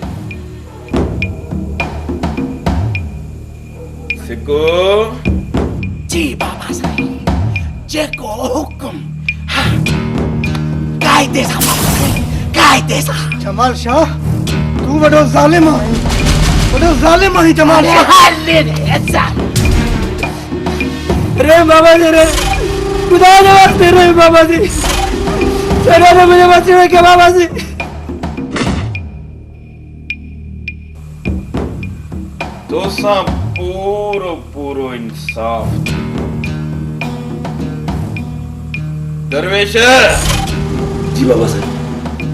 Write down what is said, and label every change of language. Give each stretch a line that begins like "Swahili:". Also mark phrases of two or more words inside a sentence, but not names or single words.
Sindhi: सिको जी बाबा साईं जेको हुकुम हाँ कायदे सां बाबा साईं कायदे सां। जमाल शाह तू वॾो ज़ालिम आहीं जमाल शाह।
Hindi: रे बाबा जी रे खुदा के वास्ते रे बाबा जी चलो रे मुझे बचाओ के बाबा जी।
Sindhi: तोसां पूरो पूरो इंसाफ। दरवेश जी बाबा साईं।